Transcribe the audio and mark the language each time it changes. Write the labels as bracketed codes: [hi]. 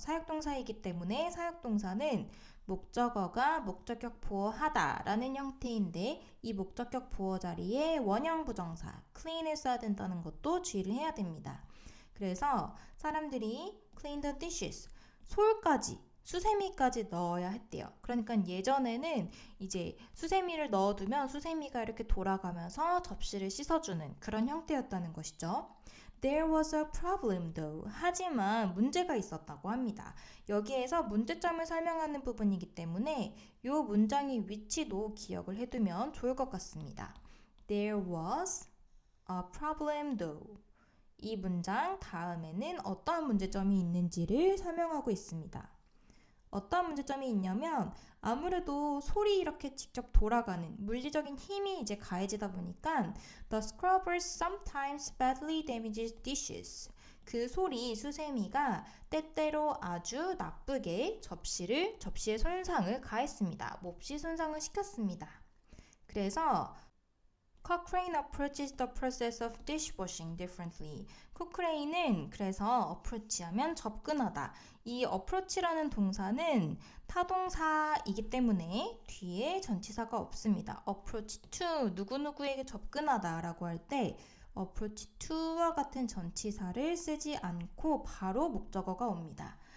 [ko] 사역동사이기 때문에 사역동사는 목적어가 목적격 보어하다 라는 형태인데 이 목적격 보어 자리에 원형 부정사 clean을 써야 된다는 것도 주의를 해야 됩니다. 그래서 사람들이 [en] clean the dishes, [ko] 솔까지 수세미까지 넣어야 했대요. 그러니까 예전에는 이제 수세미를 넣어두면 수세미가 이렇게 돌아가면서 접시를 씻어주는 그런 형태였다는 것이죠. [en] There was a problem though. [ko] 하지만 문제가 있었다고 합니다. 여기에서 문제점을 설명하는 부분이기 때문에 이 문장의 위치도 기억을 해두면 좋을 것 같습니다. [en] There was a problem though. [ko] 이 문장 다음에는 어떤 문제점이 있는지를 설명하고 있습니다. 어떤 문제점이 있냐면 아무래도 솔이 이렇게 직접 돌아가는 물리적인 힘이 이제 가해지다 보니까 [en] The scrubbers sometimes badly damages dishes. [ko] 그 솔이 수세미가 때때로 아주 나쁘게 접시에 손상을 가했습니다. 몹시 손상을 시켰습니다. 그래서 [en] Cochrane approaches the process of dishwashing differently. [ko] 코크레인은 그래서 approach하면 접근하다. 이 approach라는 동사는 타동사이기 때문에 뒤에 전치사가 없습니다. approach to 누구누구에게 접근하다 라고 할 때 approach to와 같은 전치사를 쓰지 않고 바로 목적어가 옵니다.